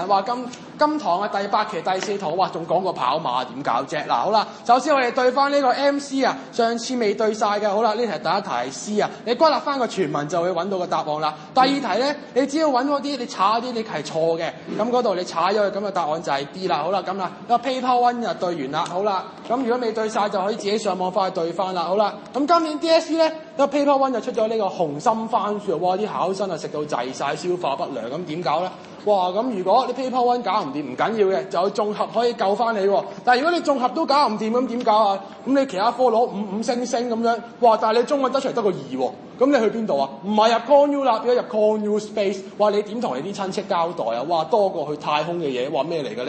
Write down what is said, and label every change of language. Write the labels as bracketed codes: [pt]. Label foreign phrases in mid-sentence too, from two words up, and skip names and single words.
[yue] 話今堂嘅第8期第4堂，哇仲講過跑馬點搞啫？嗱好啦，首先我哋對翻呢個 MC 啊，上次未對晒嘅，好啦，呢題第一題係 C 啊，你歸納翻個全文就會揾到個答案啦。第二題咧，你只要揾嗰啲你查啲你係錯嘅，咁嗰度你查咗佢，咁嘅答案就係 D 啦。好啦，咁啦，個 [en] paper one [yue] 就對完啦。好啦，咁如果未對晒就可以自己上網翻去對翻啦。好啦，咁今年 DSE 咧個 [en] paper one [yue] 就出咗呢個紅心番薯，哇啲考生啊食到滯晒，消化不良，咁點搞咧？哇！咁如果你 [en] paper one [yue] 搞唔掂唔緊要嘅，就有綜合可以救翻你喎。但係如果你綜合都搞唔掂，咁點搞啊？咁你其他科攞五星星咁樣，哇！但係你中文得出嚟得個2喎，咁你去邊度啊？唔係入 Con U 啦，變咗入 Con U Space。哇！你點同你啲親戚交代啊？哇！多過去太空嘅嘢，哇咩嚟嘅咧？